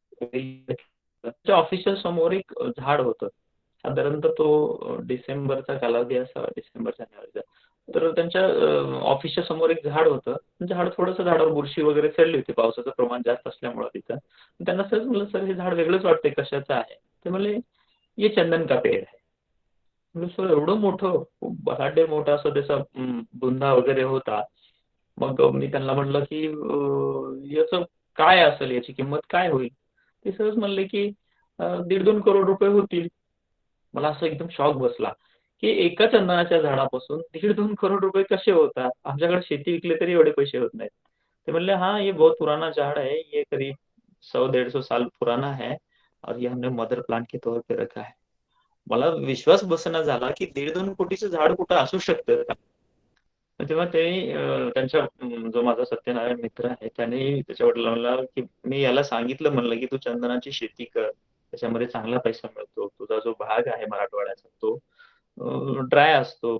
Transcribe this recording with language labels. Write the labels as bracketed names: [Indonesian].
[Marathi] त्या ऑफिसच्या समोर एक झाड होतं. साधारणतः तो डिसेंबरचा कालावधी असावा, डिसेंबर-जानेवारीचा. तर त्यांच्या ऑफिसच्या समोर एक झाड होतं. झाड थोडंसं झाडावर बुरशी वगैरे चढली होती पावसाचं प्रमाण जास्त असल्यामुळं तिथं. त्यांना सहज म्हणलं, "सर हे झाड वेगळंच वाटतंय कशाचं आहे?" ते म्हणले, [Hindi] "ये चंदन का पेड़ है." [Marathi] म्हणलं, "सर एवढं मोठं?" खूप बलाढ्य मोठा असा त्याचा बुंदा वगैरे होता. मग मी त्यांना म्हटलं, की याचं काय असेल, याची किंमत काय होईल? ते सहज म्हणले, की 1.5-2 करोड रुपये होतील. मला असं एकदम शॉक बसला, की एका चंदनाच्या झाडापासून 1.5-2 करोड रुपये कसे होतात? आमच्याकडे शेती विकली तरी एवढे पैसे होत नाहीत. ते म्हणले, [Hindi] "हाँ, ये बहुत पुराना झाड़ है. ये करीब 100-150 साल पुराना है और ये हमने मदर प्लांट के तौर पे रखा है." [Marathi] मला विश्वास बसेना झाला, की 1.5-2 कोटीचं झाड कुठं असू शकतं का? मग तेव्हा ते त्यांच्या जो माझा सत्यनारायण मित्र आहे, त्याने त्याच्या वडिलांना की मी याला सांगितलं म्हणलं, की "तू चंदनाची शेती कर. त्याच्यामध्ये चांगला पैसा मिळतो. तुझा जो भाग आहे मराठवाड्याचा तो ड्राय असतो.